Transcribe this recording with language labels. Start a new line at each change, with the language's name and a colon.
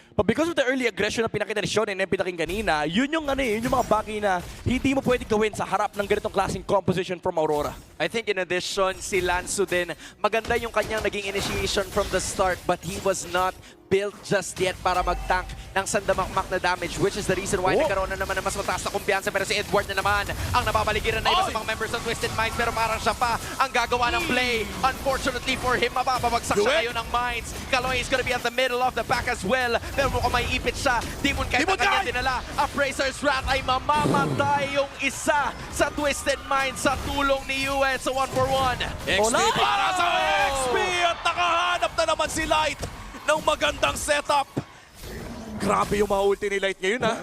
English: But because of the early aggression
Filipino: na pinakita ni Sean and pinakita kanina, yun yung mga bagay na hindi mo pwede gawin sa harap ng ganitong klaseng composition from Aurora.
English: I think in addition,
Filipino: si Lanzo din, maganda yung kanyang naging initiation from the start,
English: but he was not built just yet
Filipino: para mag-tank ng sandamakmak na damage,
English: which is the reason why
Filipino: nagkaroon na naman ng mas mataas na kumpiyansa. Pero si Edward na naman ang napapaligiran na iba sa mga members ng Twisted Minds, pero parang siya pa ang gagawa ng play.
English: Unfortunately for him,
Filipino: mapapabagsak siya ngayon ng Minds.
English: Kaloy is gonna be at the middle of the pack as well,
Filipino: pero mukhang may ipit siya. Demon Kite ang kanya dinala. Appraiser's Wrath ay mamamatay yung isa sa Twisted Minds sa tulong ni UN sa 1-for-1. XP para sa XP at nakahanap na naman si Light ng magandang setup. Grabe yung mga ulti ni Light ngayon, ha?